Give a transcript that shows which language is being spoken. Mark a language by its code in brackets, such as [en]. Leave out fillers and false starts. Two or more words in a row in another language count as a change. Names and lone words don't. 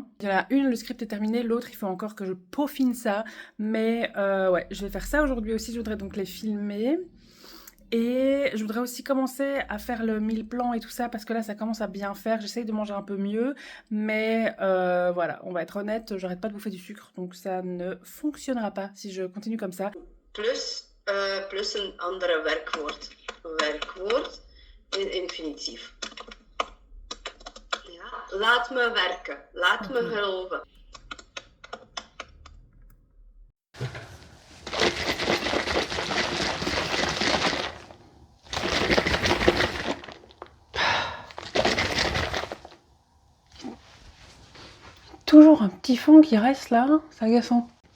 [fr] Il y en a une, le script est terminé, l'autre il faut encore que je peaufine ça, mais ouais, je vais faire ça aujourd'hui aussi, je voudrais donc les filmer. Et je voudrais aussi commencer à faire le [en] meal plan [fr] et tout ça parce que là ça commence à bien faire, j'essaye de manger un peu mieux, mais voilà, on va être honnête, j'arrête pas de bouffer du sucre, donc ça ne fonctionnera pas si je continue comme ça. [nl] Plus een andere werkwoord. Werkwoord in infinitief. Ja, laat me werken, laat me geloven. [fr] Toujours un petit fond qui reste là, c'est agaçant.